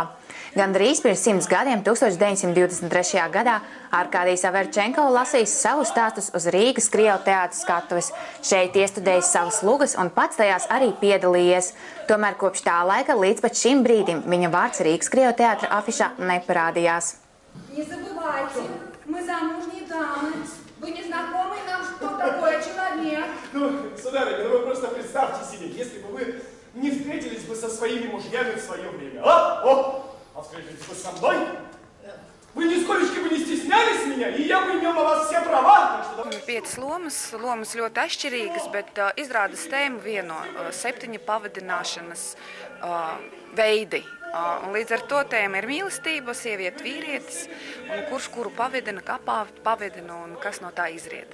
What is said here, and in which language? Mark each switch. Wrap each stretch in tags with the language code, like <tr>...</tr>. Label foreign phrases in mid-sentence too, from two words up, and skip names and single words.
<lv>Gandrīz pirms 100 gadiem, 1923. gadā, Arkādijs Averčenko lasījis savus stāstus uz Rīgas Krievu teātra skatuves. Šeit iestudējis savas lugas un pats tajās arī piedalījies. Tomēr kopš tā laika līdz pat šim brīdim viņa vārds Rīgas Krievu teātra afišā neparādījās.</lv> <ru>Не забывайте, мы замужние дамы. Вы не знакомы нам, что такое человек. Ну, сударыня, вы просто представьте себе, если бы вы не встретились бы со своими мужьями в свое время. А встретились бы со мной? Вы нисколечки бы не стеснялись меня, и я бы имел на вас все права.</ru> <lv>Piecas lomas ļoti atšķirīgas, bet izrādes tēmu vieno 7 pavadināšanas veidi. Un līdz ar to tēma ir mīlestība, sieviete, vīrietis, un kurš kuru pavedina, kā pavedina un kas no tā izriet.</lv>